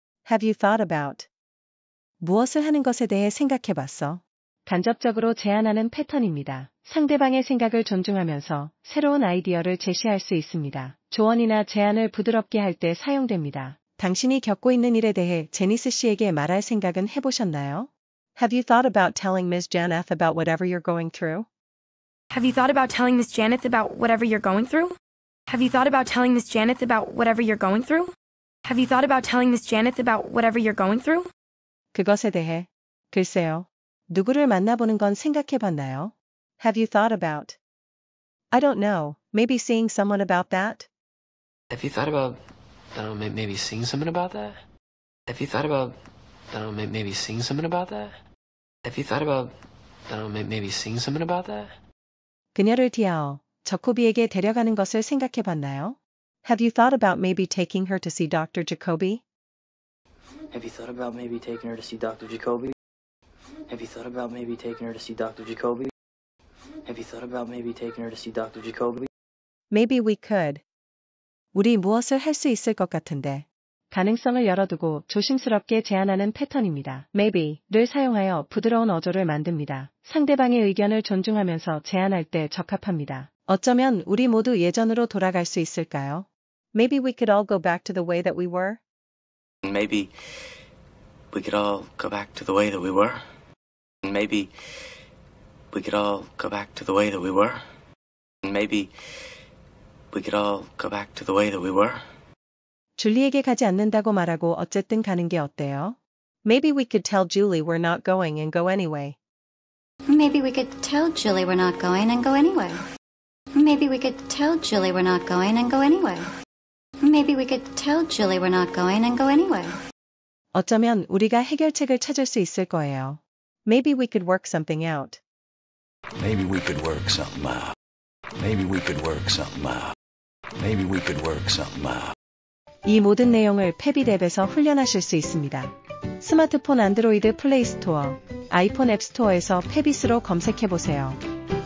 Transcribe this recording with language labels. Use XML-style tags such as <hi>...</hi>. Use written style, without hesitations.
<en>Have you thought about?</en> <ko>무엇을 하는 것에 대해 생각해봤어? 간접적으로 제안하는 패턴입니다. 상대방의 생각을 존중하면서 새로운 아이디어를 제시할 수 있습니다. 조언이나 제안을 부드럽게 할 때 사용됩니다. 당신이 겪고 있는 일에 대해 제니스 씨에게 말할 생각은 해보셨나요?</ko> <en>Have you thought about telling Ms. Janeth about whatever you're going through? Have you thought about telling Miss Janeth about whatever you're going through? Have you thought about telling Miss Janeth about whatever you're going through? Have you thought about telling Miss Janeth about whatever you're going through?</en> <ko>그것에 대해 글쎄요. 누구를 만나보는 건 생각해봤나요?</ko> <en>Have you thought about? I don't know. Maybe seeing someone about that? Have you thought about, maybe seeing someone about that? Have you thought about, maybe seeing someone about that? Have you thought about, maybe seeing someone about that?</en> <ko>그녀를 디아어, 저코비에게 데려가는 것을 생각해봤나요?</ko> <en>Have you thought about maybe taking her to see Dr. Jacoby? Have you thought about maybe taking her to see Dr. Jacoby? Have you thought about maybe taking her to see Dr. Jacoby? Have you thought about maybe taking her to see Dr. Jacoby? Maybe we could.</en> <ko>우리 무엇을 할 수 있을 것 같은데. 가능성을 열어두고 조심스럽게 제안하는 패턴입니다. maybe를 사용하여 부드러운 어조를 만듭니다. 상대방의 의견을 존중하면서 제안할 때 적합합니다. 어쩌면 우리 모두 예전으로 돌아갈 수 있을까요?</ko> <en>Maybe we could all go back to the way that we were? Maybe we could all go back to the way that we were. Maybe we could all go back to the way that we were. Maybe we could all go back to the way that we were.</en> <ko>줄리에게 가지 않는다고 말하고 어쨌든 가는 게 어때요?</ko> <en>Maybe we could tell Julie we're not going and go anyway. Maybe we could tell Julie we're not going and go anyway. Maybe we could tell Julie we're not going and go anyway. Maybe we could tell Julie we're not going and go anyway.</en> <ko>어쩌면 우리가 해결책을 찾을 수 있을 거예요.</ko> <en>Maybe we could work something out. Maybe we could work something out. Maybe we could work something out. Maybe we could work something out.</en> <ko>이 모든 내용을 패빗 앱에서 훈련하실 수 있습니다. 스마트폰 안드로이드 플레이 스토어, 아이폰 앱 스토어에서 패빗으로 검색해보세요.</ko>